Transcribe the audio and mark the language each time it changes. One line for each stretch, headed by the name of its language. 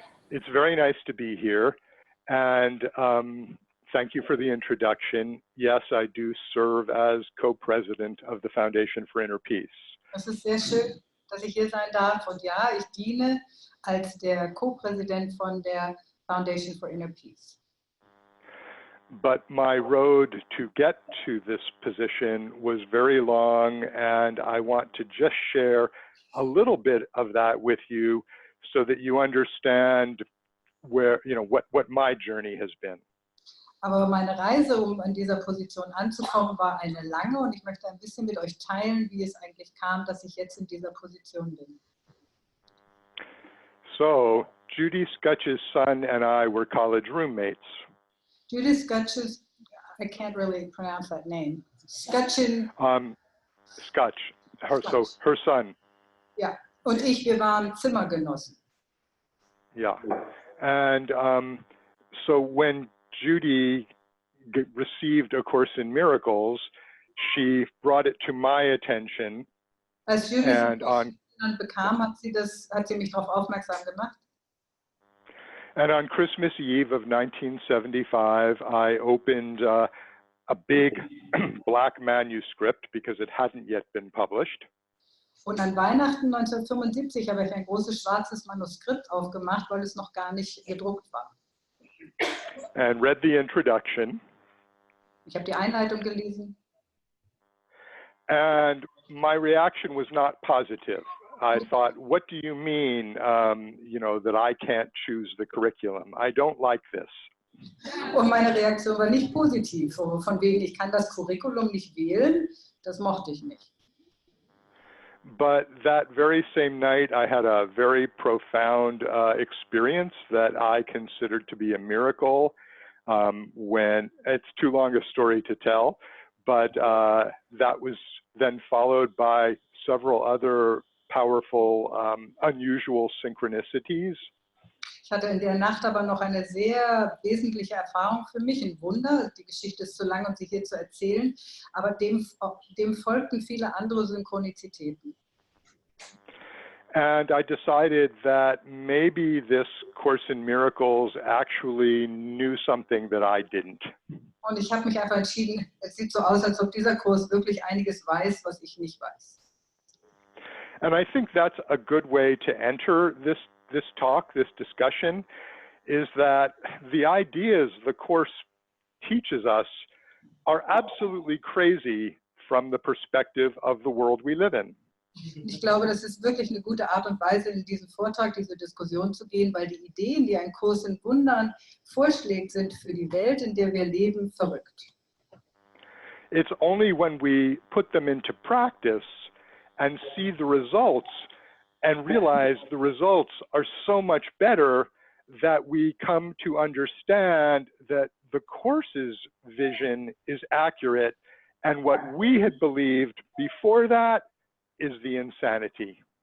English: It's very nice to be here, and thank you for the introduction. Yes, I do serve as co-president of the Foundation for Inner Peace.
German: Es ist sehr schön, dass ich hier sein darf, und ja, ich diene als der Co-Präsident von der Foundation for Inner Peace.
English: But my road to get to this position was very long, and I want to just share a little bit of that with you so that you understand where, what my journey has been.
German: Aber meine Reise, an dieser Position anzukommen, war eine lange, und ich möchte ein bisschen mit euch teilen, wie es eigentlich kam, dass ich jetzt in dieser Position bin.
English: So, Judy Scutch's son and I were college roommates. Judy Scutch's, I can't really pronounce that name. Scutchin. Scutch, so her son.
German: Ja, und wir waren Zimmergenossen.
English: Yeah, and so when Judy received A Course in Miracles, she brought it to my attention.
German: Als Judy es dann bekam, hat sie mich darauf aufmerksam gemacht.
English: And on Christmas Eve of 1975, I opened a big black manuscript because it hadn't yet been published.
German: Und an Weihnachten 1975 habe ich ein großes schwarzes Manuskript aufgemacht, weil es noch gar nicht gedruckt war.
English: And read the introduction.
German: Ich habe die Einleitung gelesen.
English: And my reaction was not positive. I thought, what do you mean, that I can't choose the curriculum? I don't like this.
German: Und meine Reaktion war nicht positiv, von wegen, ich kann das Curriculum nicht wählen, das mochte ich nicht.
English: But that very same night, I had a very profound experience that I considered to be a miracle. When it's too long a story to tell, but that was then followed by several other powerful, unusual synchronicities.
German: Ich hatte in der Nacht aber noch eine sehr wesentliche Erfahrung für mich, ein Wunder. Die Geschichte ist zu lang, um sie hier zu erzählen, aber dem folgten viele andere Synchronizitäten.
English: And I decided that maybe this Course in Miracles actually knew something that I didn't.
German: Und ich habe mich einfach entschieden, es sieht so aus, als ob dieser Kurs wirklich einiges weiß, was ich nicht weiß.
English: And I think that's a good way to enter this talk, this discussion, is that the ideas the Course teaches us are absolutely crazy from the perspective of the world we live in.
German: Ich glaube, das ist wirklich eine gute Art und Weise, in diesen Vortrag, diese Diskussion zu gehen, weil die Ideen, die ein Kurs in Wundern vorschlägt, sind für die Welt, in der wir leben, verrückt.
English: It's only when we put them into practice and see the results and realize the results are so much better that we come to understand that the Course's vision is accurate, and what we had believed before that is the insanity.